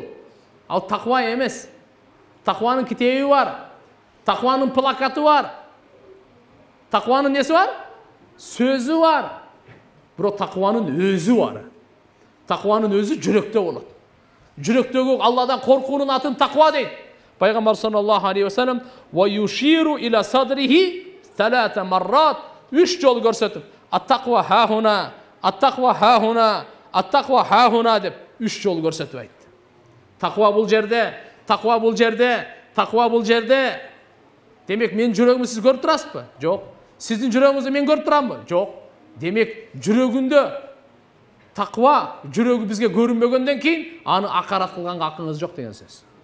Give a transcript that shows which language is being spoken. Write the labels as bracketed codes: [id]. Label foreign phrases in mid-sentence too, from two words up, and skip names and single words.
[ky] Ал тақва эмес. Тақванын китеби бар. Тақванын плакаты бар. Тақванын неси бар? Сөзү бар. Бирок тақванын өзү бар. Тақванын өзү жүрөктө болот. Жүрөктөгү Алладан коркуунун атын тақва дейт. [ar] Пайгамбар صلى الله عليه وسلم ويشير إلى صدره 3 مرات 3 [ky] жол көрсөтүп, [ar] التقوى هاهنا التقوى هاهنا التقوى هاهنا [ky] деп 3 жол көрсөтүп айтты. Тақва бул жерде, тақва бул жерде, тақва бул жерде. Демек мен жүрөгүмдү сиз көрүп турасызбы? Жок. Сиздин жүрөгүңүздү мен көрүп турамбы? Жок. Демек жүрөгүндө тақва, жүрөгү бизге көрүнбөгөндөн кийин аны акарат кылганга акыңыз жок деген сөз.